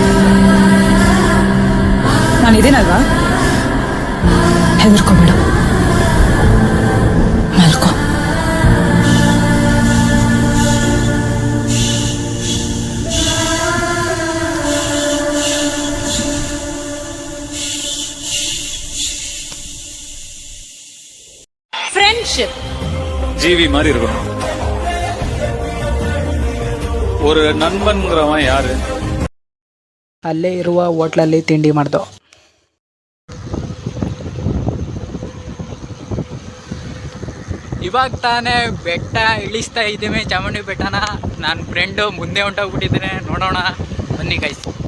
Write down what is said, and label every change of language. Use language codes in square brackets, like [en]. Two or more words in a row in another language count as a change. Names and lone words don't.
[kn] ನಾನು ಇದೇನಲ್ವಾ? ಹೆದರ್ಕೋಬೇಡ, ಮಲ್ಕೋ. [ta] ஃப்ரெண்ட்ஷிப் ஜீவி மாதிரி இருக்கணும். ஒரு நண்பன்கிறவன் யாரு? [kn] ಅಲ್ಲೇ ಇರುವ ಹೋಟ್ಲಲ್ಲಿ ತಿಂಡಿ ಮಾಡ್ದೋ. ಇವಾಗ ತಾನೇ ಬೆಟ್ಟ ಇಳಿಸ್ತಾ ಇದ್ದೀವಿ, ಚಾಮುಂಡಿ ಬೆಟ್ಟನ. ನನ್ನ ಫ್ರೆಂಡು ಮುಂದೆ ಹೊಂಟೋಗ್ಬಿಟ್ಟಿದ್ದಾನೆ, ನೋಡೋಣ ಬನ್ನಿ ಗೈಸ್.